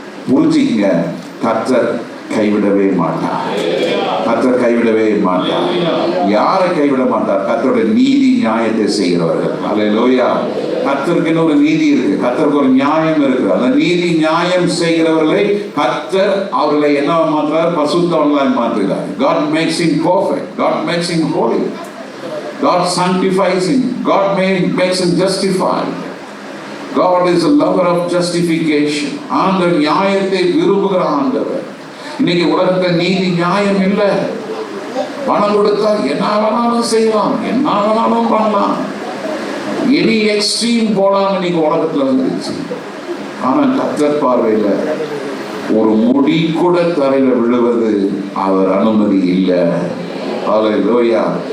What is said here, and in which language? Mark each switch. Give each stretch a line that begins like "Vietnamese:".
Tamil: புரிஞ்சுக்கங்க, கர்த்தர் கைவிடவே மாட்டார், கர்த்தர் கைவிடவே மாட்டார். யாரை கைவிட மாட்டார்? கர்த்தருடைய நீதி நியாயத்தை செய்கிறவர்கள். அல்லேலூயா. கர்த்தருக்கு ஒரு நீதி இருக்கு, கர்த்தருக்கு ஒரு நியாயம் இருக்கு. அந்த நீதி நியாயம் செய்கிறவர்களை கர்த்தர் அவர்களை என்ன மாற்றார்? பரிசுத்தவான்களாய் மாற்றுகிறார்.
English: God makes him perfect, God makes him holy, God sanctifies him, God makes him justified. God is a lover of justification.
Tamil: ஆண்டவர் நியாயத்தை விரும்புகிற ஆண்டவர். இன்னைக்கு உலகத்தில் நீதி நியாயம் இல்லை. பணம் கொடுத்தா என்ன வேணாலும் செய்யலாம், என்ன வேணாலும் பண்ணலாம்,
English: any extreme
Tamil: போலாம் இன்னைக்கு உலகத்துல வந்துருச்சு. ஆனா கர்த்தர் பார்வையில ஒரு முடி கூட தரையில விழுவது அவர் அனுமதி இல்லை. ஹல்லேலூயா.